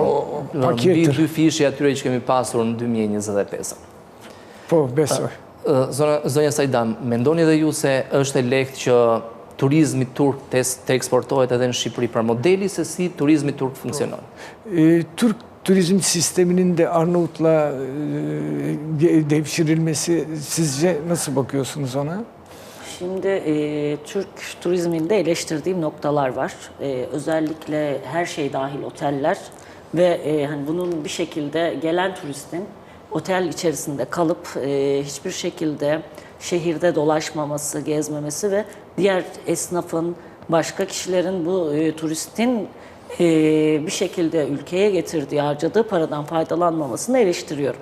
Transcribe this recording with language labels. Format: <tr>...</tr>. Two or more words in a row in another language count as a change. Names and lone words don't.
<sq>Po, paketër. Dy fishë atyre që kemi pasur në 2025. Po, besoj. Zonja Sajdam, mendoni dhe ju se është e lehtë që turizmi turk të eksportohet edhe në Shqipëri, pra modeli se si turizmi turk funksionon?</sq> <tr>Turk turizm sisteminin de Arnavut'la devşirilmesi sizce nasıl bakıyorsunuz ona? Şimdi Türk turizminde eleştirdiğim noktalar var. Özellikle her şey dahil oteller ve hani bunun bir şekilde gelen turistin otel içerisinde kalıp hiçbir şekilde şehirde dolaşmaması, gezmemesi ve diğer esnafın, başka kişilerin bu turistin bir şekilde ülkeye getirdiği, harcadığı paradan faydalanmamasını eleştiriyorum.</tr>